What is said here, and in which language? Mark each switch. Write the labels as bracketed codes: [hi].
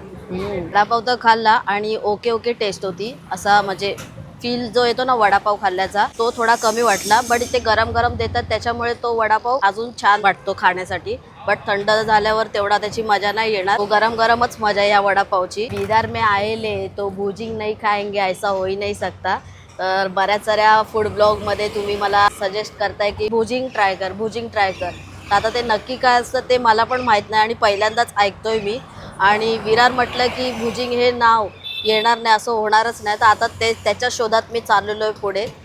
[mr] वडापाव तर खाल्ला आणि ओके टेस्ट होती, असा म्हणजे फील जो येतो ना वडापाव खाल्ल्याचा तो थोडा कमी वाटला। बट इथे गरम गरम देतात, त्याच्यामुळे तो वडापाव अजून छान वाटतो खाण्यासाठी। बट थंड झाल्यावर तेवढा त्याची मजा नाही येणार, तो गरम गरमच मजा या वडापावची। [hi] विरार में आएले तो भुजिंग नहीं खाएंगे ऐसा हो ही नहीं सकता। [mr] तर बऱ्याच साऱ्या फूड ब्लॉग मध्ये तुम्ही मला सजेस्ट करताय की भुजिंग ट्राय कर। आता ते नक्की काय असतं ते मला पण माहित नाही, आणि पहिल्यांदाच ऐकतोय मी। आणि विरार म्हटलं की भुजिंग हे नाव येणार नाही असं होणारच नाही, तर आता ते त्याच्या शोधात मी चाललेलो आहे पुढे।